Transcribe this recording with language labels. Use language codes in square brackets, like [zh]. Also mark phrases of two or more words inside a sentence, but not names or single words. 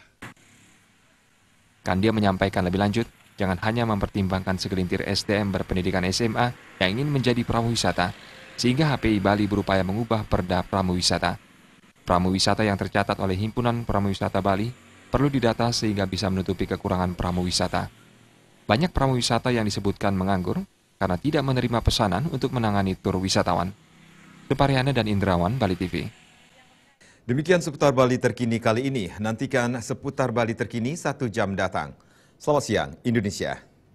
[id] Kandia menyampaikan lebih lanjut, jangan hanya mempertimbangkan segelintir SDM berpendidikan SMA yang ingin menjadi pramuwisata, sehingga HPI Bali berupaya mengubah Perda Pramuwisata. Pramuwisata yang tercatat oleh Himpunan Pramuwisata Bali perlu didata sehingga bisa menutupi kekurangan pramuwisata. Banyak pramuwisata yang disebutkan menganggur karena tidak menerima pesanan untuk menangani tur wisatawan. Supariana dan Indrawan, Bali TV. Demikian seputar Bali terkini kali ini. Nantikan seputar Bali terkini 1 jam datang. Selamat siang Indonesia.